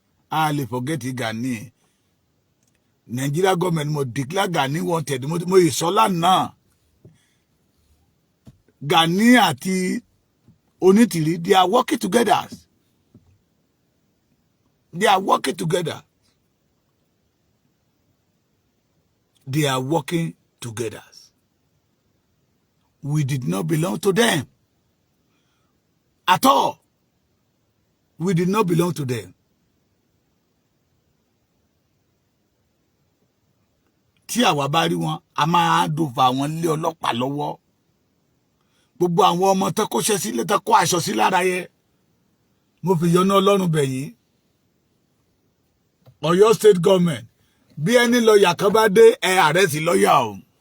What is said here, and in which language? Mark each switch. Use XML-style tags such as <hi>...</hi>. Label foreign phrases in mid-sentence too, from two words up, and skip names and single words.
<yo>A lè forget Gani.</yo> <en>Nigeria government</en> <yo>mo</yo> <en>declare Gani wanted.</en> <yo>Mo, mo ì sọ lánàá. Gani àti Onítìrí,</yo> <en>they are working together. They are working together. They are working together. We did not belong to them at all. We did not belong to them.</en> <yo>Tí àwa bá rí wọn, a máa</yo> <en>hand over</en> <yo>wọn lé ọlọ́pàá lọ́wọ́. Gbogbo àwọn ọmọ tán kóṣẹ́ sílé, tán kó aṣọ sí lára yẹn. Mo fi yọ́nú Ọlọ́run bẹ̀ yín. Ọ̀yọ́ State Government, bí ẹni lọ́ọ̀yà kan bá dé, ẹ arrest lọ́ọ̀yà ọ̀hún.</yo>